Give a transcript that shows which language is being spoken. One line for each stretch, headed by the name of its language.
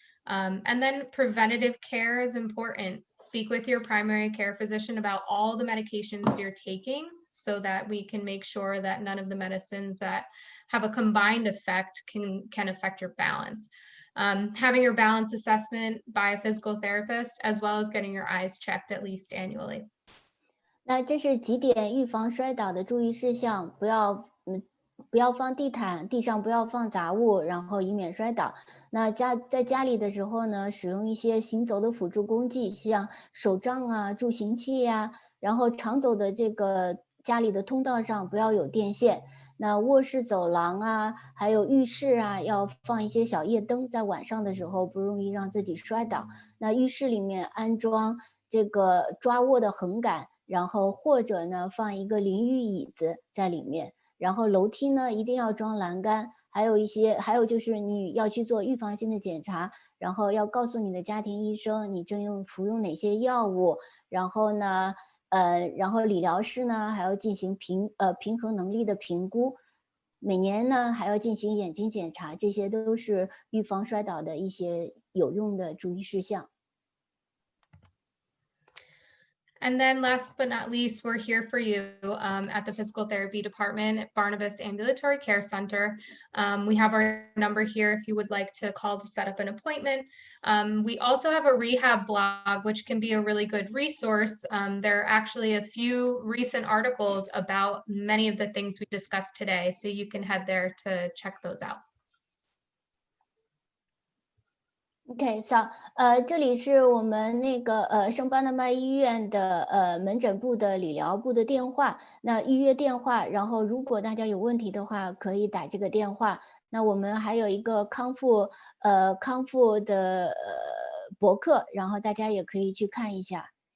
English: And then preventative care is important. Speak with your primary care physician about all the medications you're taking so that we can make sure that none of the medicines that have a combined effect can affect your balance. Having your balance assessment by a physical therapist, as well as getting your eyes checked at least annually.
Chinese: 那这是几点预防摔倒的注意事项，不要放地毯，地上不要放杂物，然后以免摔倒。那在家里的时候呢，使用一些行走的辅助工具，像手杖啊、助行器呀，然后常走的这个家里的通道上不要有电线。那卧室、走廊啊，还有浴室啊，要放一些小夜灯，在晚上的时候不容易让自己摔倒。那浴室里面安装这个抓握的横杆，然后或者呢放一个淋浴椅子在里面。然后楼梯呢一定要装栏杆，还有就是你要去做预防性的检查，然后要告诉你的家庭医生你服用哪些药物，然后呢然后理疗师呢还要进行平衡能力的评估，每年呢还要进行眼睛检查，这些都是预防摔倒的一些有用的注意事项。
English: And then last but not least, we're here for you at the physical therapy department at Barnabas Ambulatory Care Center. We have our number here if you would like to call to set up an appointment. We also have a rehab blog, which can be a really good resource. There are actually a few recent articles about many of the things we discussed today, so you can head there to check those out. OK，
Chinese: 这里是我们那个圣巴拿巴医院的门诊部的理疗部的电话，那预约电话，然后如果大家有问题的话，可以打这个电话。那我们还有一个康复的博客，然后大家也可以去看一下。